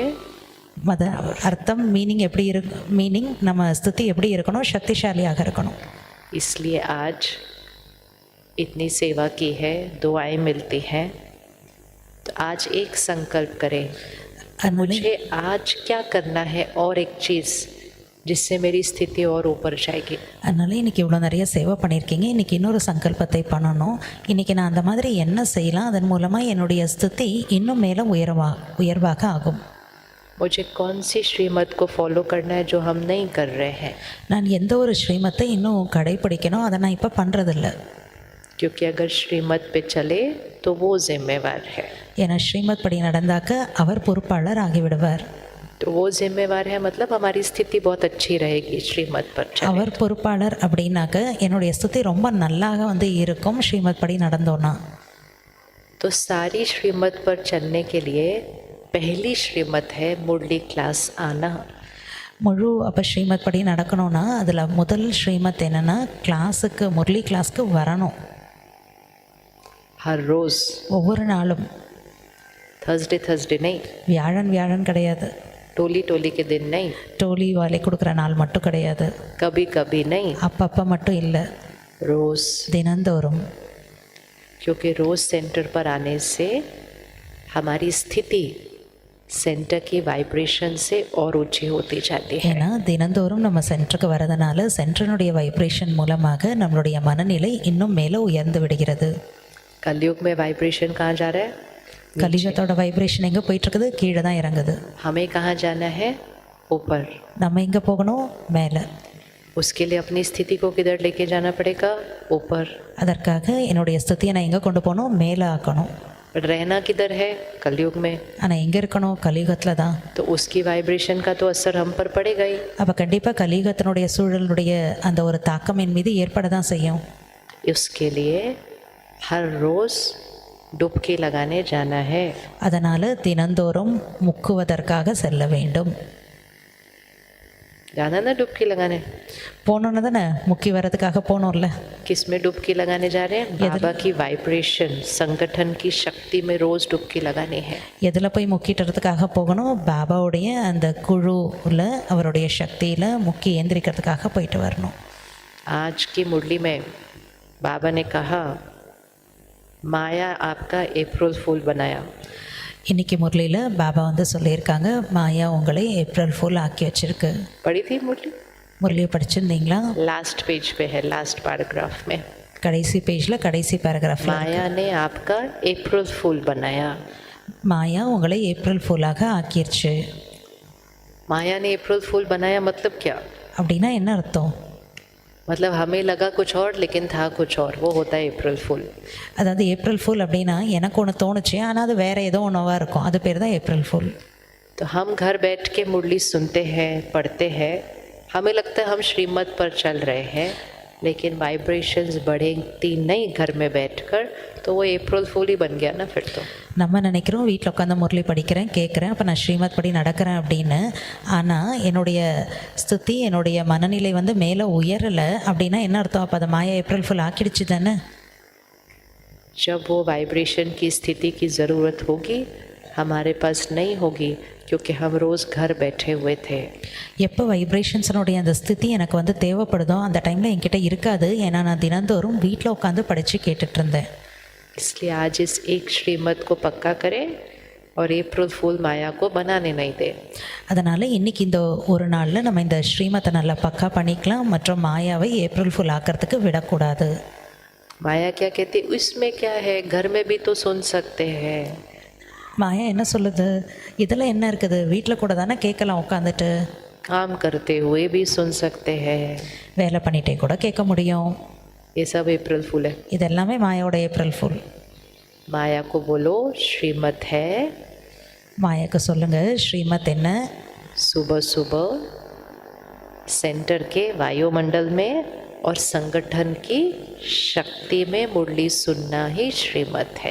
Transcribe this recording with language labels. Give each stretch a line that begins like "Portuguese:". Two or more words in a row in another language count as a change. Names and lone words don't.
Tamil: மத அர்த்தம் மீனிங் எப்படி மீனிங் நம்ம ஸ்திதி எப்படி இருக்கணும்? சக்திசாலியாக இருக்கணும்.
Hindi: इसलिए आज इतनी सेवा की है, दुआएं मिलती हैं, तो आज एक संकल्प करें, मुझे आज क्या करना है और एक चीज़ जिससे मेरी स्थिति और ऊपर जाएगी.
Tamil: அதனால் இன்றைக்கி இவ்வளோ நிறைய சேவை பண்ணியிருக்கீங்க, இன்றைக்கி இன்னொரு சங்கல்பத்தை பண்ணணும். இன்றைக்கி நான் அந்த மாதிரி என்ன செய்யலாம், அதன் மூலமாக என்னுடைய ஸ்திதி இன்னும் மேலே உயர்வாக ஆகும்.
Hindi: मुझे कौन सी श्रीमत को फॉलो करना है जो हम नहीं कर रहे हैं?
Tamil: நான் எந்த ஒரு ஸ்ரீமத்தை இன்னும் கடைப்பிடிக்கணும், அதை நான் இப்போ பண்ணுறதில்ல.
Hindi: क्योंकि अगर श्रीमत पे चले तो वो जिम्मेवार है।
Tamil: ஏன்னா ஸ்ரீமத் படி நடந்தாக்க அவர் பொறுப்பாளர் ஆகிவிடுவார்.
Hindi: तो वो जिम्मेवार है मतलब हमारी स्थिति बहुत अच्छी रहेगी श्रीमत पर चले।
Tamil: அவர் பொறுப்பாளர் அப்படின்னாக்க என்னுடைய ஸ்திதி ரொம்ப நல்லாக இருக்கும் ஸ்ரீமத் படி நடந்தோன்னா.
Hindi: तो सारी श्रीमत पर चलने के लिए पहली श्रीमत है मुरली क्लास आना।
Tamil: முழு அப்போ ஸ்ரீமத் படி நடக்கணும்னா அதில் முதல் ஸ்ரீமத் என்னென்னா கிளாஸுக்கு முரளி கிளாஸ்க்கு வரணும்.
Hindi: हर रोज,
Tamil: ஒவ்வொரு நாளும்.
Hindi: थर्सडे नहीं,
Tamil: வியாழன் கிடையாது.
Hindi: टोली के दिन नहीं,
Tamil: டோலி வாலை கொடுக்குற நாள் மட்டும் கிடையாது.
Hindi: कभी नहीं,
Tamil: அப்பப்போ மட்டும் இல்லை,
Hindi: रोज।
Tamil: தினந்தோறும்.
Hindi: क्योंकि रोज सेंटर पर आने से हमारी स्थिति सेंटर की वाइब्रेशन से और ऊंची होती जाती है।
Tamil: ஏன்னா தினந்தோறும் நம்ம சென்டருக்கு வரதுனால சென்டரினுடைய வைப்ரேஷன் மூலமாக நம்மளுடைய மனநிலை இன்னும் மேலே உயர்ந்து விடுகிறது.
Hindi: कलयुग में वाइब्रेशन कहाँ जा रहा है?
Tamil: கலியுகத்தோட வைப்ரேஷன் எங்கே போயிட்டுருக்குது? கீழே தான் இறங்குது.
Hindi: हमें कहाँ जाना है? ऊपर।
Tamil: நம்ம எங்கே போகணும்? மேலே.
Hindi: उसके लिए अपनी स्थिति को किधर लेके जाना पड़ेगा? ऊपर।
Tamil: அதற்காக என்னுடைய ஸ்திதியை நான் எங்கே கொண்டு போகணும்? மேலே ஆக்கணும்.
Hindi: रहना किधर है? कलयुग में।
Tamil: ஆனால் எங்கே இருக்கணும்? கலியுகத்தில் தான்.
Hindi: तो उसकी वाइब्रेशन का तो असर हम पर पड़ेगा ही।
Tamil: அப்போ கண்டிப்பாக கலியுகத்தினுடைய சூழலுடைய அந்த ஒரு தாக்கம் என் மீது ஏற்பட தான் செய்யும்.
Hindi: उसके लिए हर रोज डुबकी लगाने जाना है।
Tamil: அதனால் தினந்தோறும் முக்குவதற்காக செல்ல வேண்டும்.
Hindi: जाना ना डुबकी लगाने?
Tamil: போகணுன்னு தானே முக்கி வர்றதுக்காக போகணும்ல.
Hindi: किस में डुबकी लगाने जा रहे हैं? बाबा की वाइब्रेशन, संगठन की शक्ति में रोज डुबकी लगानी है।
Tamil: எதில் போய் முக்கிட்டுறதுக்காக போகணும்? பாபாவுடைய அந்த குழுவில் அவருடைய சக்தியில் முக்கி ஏந்திரிக்கிறதுக்காக போயிட்டு வரணும்.
Hindi: आज की मुरली में बाबा ने कहा माया आपका
English: April fool
Hindi: बनाया।
Tamil: இன்னைக்கு முரளியில் பாபா சொல்லியிருக்காங்க மாயா உங்களை
English: April fool
Tamil: ஆக்கி வச்சிருக்கு.
Hindi: पढ़ी थी मुरली?
Tamil: முரளியை படிச்சிருந்தீங்களா?
English: last page
Hindi: पे है,
English: last paragraph
Hindi: में।
Tamil: கடைசி பேஜில் கடைசி பேராகிராஃப்.
Hindi: माया ने आपका
English: April fool
Hindi: बनाया।
Tamil: மாயா உங்களை
English: April fool
Tamil: ஆக்கிருச்சு.
Hindi: माया ने
English: April fool
Hindi: बनाया मतलब क्या?
Tamil: அப்படின்னா என்ன அர்த்தம்?
Hindi: मतलब हमें लगा कुछ और लेकिन था कुछ और, वो होता है
English: April fool.
Tamil: அதாவது
English: April fool
Tamil: அப்படின்னா எனக்கு ஒன்று தோணுச்சு ஆனால் அது வேறு ஏதோ ஒன்றுவா இருக்கும், அது பேர் தான்
English: April fool.
Hindi: तो हम घर बैठ के मुरली सुनते हैं, पढ़ते हैं, हमें लगता है हम श्रीमत पर चल रहे हैं, लेकिन वाइब्रेशंस बढ़ती नहीं घर में बैठकर, तो वो
English: April fool
Hindi: ही बन गया ना फिर तो।
Tamil: நம்ம நினைக்கிறோம் வீட்டில் உட்காந்து முரளி படிக்கிறேன் கேட்குறேன் அப்போ நான் ஸ்ரீமத் படி நடக்கிறேன் அப்படின்னு. ஆனால் என்னுடைய ஸ்திதி என்னுடைய மனநிலை மேலே உயரலை அப்படின்னா என்ன அர்த்தம்? அப்போ அதை மாயா
English: April fool
Tamil: ஆக்கிடுச்சு தானே.
Hindi: जब वो वाइब्रेशन की स्थिति की ज़रूरत होगी हमारे पास नहीं होगी, क्योंकि हम रोज़ घर बैठे हुए थे।
Tamil: எப்போ வைப்ரேஷன்ஸனுடைய அந்த ஸ்திதி எனக்கு தேவைப்படுதோ அந்த டைமில் என்கிட்ட இருக்காது, ஏன்னா நான் தினந்தோறும் வீட்டில் உட்காந்து படித்து கேட்டுட்டு இருந்தேன்.
Hindi: इसलिए आज इस एक श्रीमत को पक्का करें और
English: April fool
Hindi: माया को बनाने नहीं दे।
Tamil: அதனால் இன்றைக்கி இந்த ஒரு நாளில் நம்ம இந்த ஸ்ரீமத்தை நல்லா பக்கா பண்ணிக்கலாம் மற்றும் மாயாவை
English: April fool
Tamil: ஆக்கிறதுக்கு விடக்கூடாது.
Hindi: माया क्या कहती? इसमें क्या है, घर में भी तो सुन सकते हैं।
Tamil: மாயா என்ன சொல்லுது? இதில் என்ன இருக்குது? வீட்டில் கூட தானே கேட்கலாம் உட்காந்துட்டு.
Hindi: काम करते हुए भी सुन सकते हैं।
Tamil: வேலை பண்ணிகிட்டே கூட கேட்க முடியும்.
Hindi: ये सब
English: April fool
Hindi: है।
Tamil: இது எல்லாமே மாயாவோட
English: April fool.
Hindi: माया को बोलो श्रीमत है।
Tamil: மாயாக்கு சொல்லுங்கள் ஸ்ரீமத் என்ன?
Hindi: सुबह सुबह सेंटर के वायुमंडल में और संगठन की शक्ति में मुरली सुनना ही श्रीमत है।